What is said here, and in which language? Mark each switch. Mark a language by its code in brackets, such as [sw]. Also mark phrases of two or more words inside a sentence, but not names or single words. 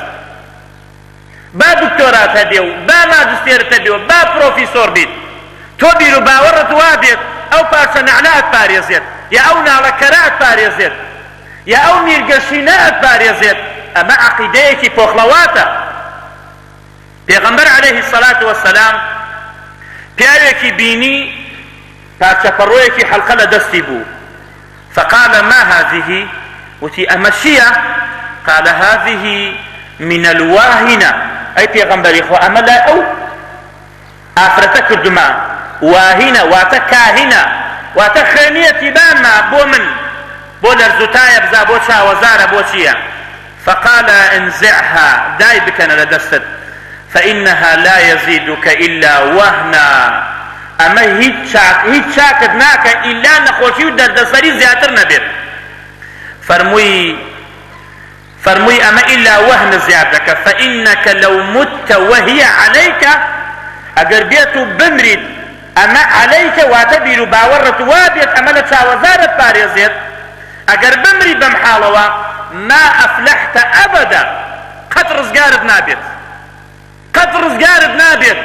[ckb] با دکتۆرات هەبێ و با ماجستێرت هەبێ و با پرۆفیسۆر بیت، تۆ بیر و باوەڕت وا بێت ئەو پارچە نەعلە پارێزێت، یا ئەو ناڵەکەرە پارێزێت، یا ئەو میرگەشینە پارێزێت، ئەمە عەقیدەیەکی پۆخڵەواتە. پێغەمبەر [ar] عەلەیهی السەلات وەسەلام [ckb] پیاوێکی بینی پارچە پەڕۆیەکی حەڵقە لە دەستی بوو، [ar] فقال ما هذه؟ [ckb] وتی ئەمە چییە؟ [ar] قال هذه من الواهنة، [ckb] ئەی پێغەمبەری خوا ئەمە لای ئەو ئافرەتە کردومە، واهینە واتە کاهینە، واتە خوێنیەتی بانمە بۆ من، بۆ لەرزوتایە بزا، بۆ چاوەزارە، بۆ چییە؟ [ar] فقال انزعها، [ckb] دای بکەنە لە دەستت، [ar] فإنها لا يزيدك إلا وهنا، [ckb] ئەمە هیچ چاکت ناکە ئیلا نەخۆشی و دەردەسەری زیاتر نەبێت. فرمووی ئەمە ئیلا وهن زیاد دەکە، [ar] فإنك لو مت وهي عليك، [ckb] ئەگەر بێت و بمریت ئەمە عليك واتە بیر و باوەڕت وا بێت ئەمە لە چاوەزارت پارێزێت، ئەگەر بمری بەم حاڵەوە [ar] ما ئەفلەحت ئەبەدا، [ckb] قەت ڕزگارت نابێت، قەت ڕزگارت نابێت.